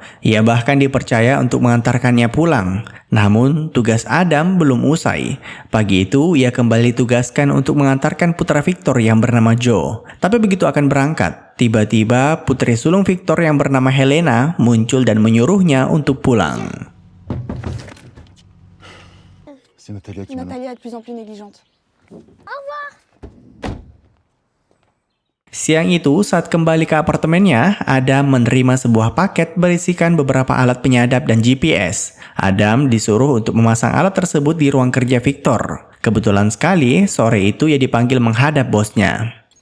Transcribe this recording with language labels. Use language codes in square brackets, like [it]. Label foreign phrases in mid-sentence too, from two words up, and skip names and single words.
[id] Ia bahkan dipercaya untuk mengantarkannya pulang. Namun, tugas Adam belum usai. Pagi itu, ia kembali ditugaskan untuk mengantarkan putra Victor yang bernama Joe. Tapi begitu akan berangkat, tiba-tiba putri sulung Victor yang bernama Helena muncul dan menyuruhnya untuk pulang. [fr] C'est Natalia qui m'a... Natalia est de plus en plus négligente. [id] Siang itu, saat kembali ke apartemennya, Adam menerima sebuah paket berisikan beberapa alat penyadap dan GPS. Adam disuruh untuk memasang alat tersebut di ruang kerja Victor. Kebetulan sekali, sore itu ia dipanggil menghadap bosnya.